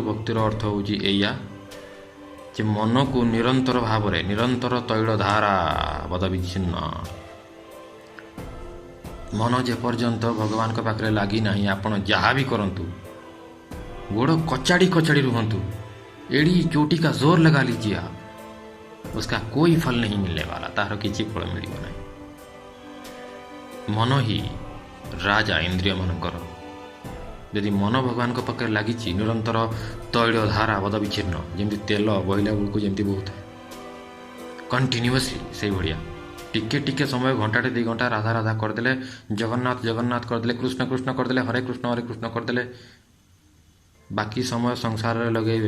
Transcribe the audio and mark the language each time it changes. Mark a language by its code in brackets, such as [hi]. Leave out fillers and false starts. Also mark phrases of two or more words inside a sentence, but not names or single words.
[or] ଭକ୍ତିର ଅର୍ଥ ହେଉଛି ଏଇଆ ଯେ ମନକୁ ନିରନ୍ତର ଭାବରେ, ନିରନ୍ତର ତୈଳ ଧାରା ବଦବିଚ୍ଛିନ୍ନ। ମନ ଯେପର୍ଯ୍ୟନ୍ତ ଭଗବାନଙ୍କ ପାଖରେ ଲାଗି ନାହିଁ, ଆପଣ ଯାହା ବି କରନ୍ତୁ, ଗୋଡ଼ କଚାଡ଼ି ରୁହନ୍ତୁ, [hi] ଏଡ଼ି ଚोटी का जोर लगा लीजिए आप, उसका कोई फल नहीं मिलने वाला। [or] ତାହାର କିଛି ଫଳ ମିଳିବ ନାହିଁ। ମନ ହିଁ ରାଜା ଇନ୍ଦ୍ରିୟମାନଙ୍କର। ଯଦି ମନ ଭଗବାନଙ୍କ ପାଖରେ ଲାଗିଛି, ନିରନ୍ତର ତୈଳ ଧାରା ବଦବିଚ୍ଛିନ୍ନ, ଯେମିତି ତେଲ ବହିଲା ବେଳକୁ ଯେମିତି ବହୁଥାଏ କଣ୍ଟିନ୍ୟୁଅସଲି, ସେଇଭଳିଆ ଟିକେ ସମୟ, ଘଣ୍ଟାଟେ 2 ଘଣ୍ଟା ରାଧା କରିଦେଲେ, ଜଗନ୍ନାଥ କରିଦେଲେ, କୃଷ୍ଣ କରିଦେଲେ, ହରେ କୃଷ୍ଣ କରିଦେଲେ, ବାକି ସମୟ ସଂସାରରେ ଲଗେଇବେ।